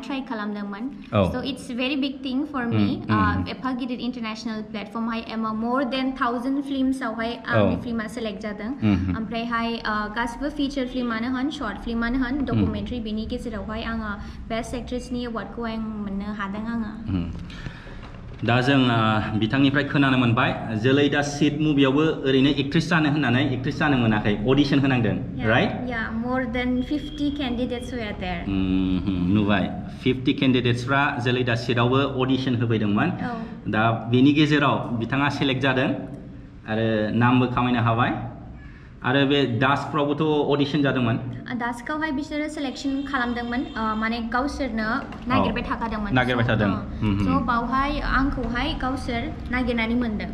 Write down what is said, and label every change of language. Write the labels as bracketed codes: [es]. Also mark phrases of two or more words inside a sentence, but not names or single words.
[brx] ट्राइ खालामदोंमोन स' [en] it's very big thing for me [brx] एफा गिदिर [en] international platforms more than [brx] 1000 फिल्मसआवहाय आंनि फिल्मा सेलेक्ट जादों ओमफ्रायहाय गासिबो फिचार फिल्मानो होन [en] short film [brx] होन डकुमेन्टारि बेनि गेजेरावहाय आङो [en] best actress award [brx] आं मोननो हादों आङो दा जों बिथांनिफ्राय खोनानो मोनबाय जोलै दा सिट मुभियावबो ओरैनो एक्ट्रेस जानो होननानै एक्ट्रेस जानो मोनाखै अडिशन होनांदों राइट [en] more than 50 candidates were there [brx] नुबाय 50 केन्डिडेट्सफ्रा जोलै दा सिटआवबो अडिशन होफैदोंमोन दा बेनि गेजेराव बिथाङा सेलेक्ट जादों आरो नामबो खामायनो हाबाय आरो बे डास्कफ्रावबोथ' अडिशन जादोंमोन डास्कआवहाय बिसोरो सेलेक्शन खालामदोंमोन माने गावसोरनो नागिरबाय थाखादोंमोन स' बावहाय आंखौहाय गावसोर नागिरनानै मोनदों